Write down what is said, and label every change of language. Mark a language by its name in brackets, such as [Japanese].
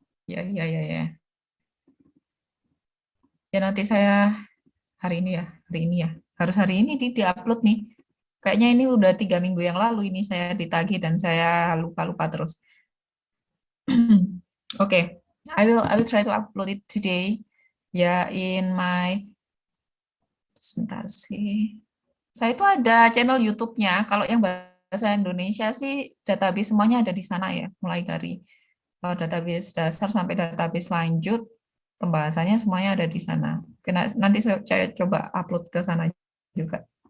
[Indonesian] Ya. Ya nanti saya hari ini ya. Harus hari ini di-upload nih. Kayaknya ini udah 3 minggu yang lalu ini saya ditagih dan saya lupa terus. [English] Oke, I will try to upload it today. [Indonesian] Ya, [English] in my [Indonesian] sebentar sih. Saya itu ada channel YouTube-nya. Kalau yang bahasa Indonesia sih database semuanya ada di sana ya, mulai dari database dasar sampai database lanjut, pembahasannya semuanya ada di sana. Nanti saya coba upload ke sana juga.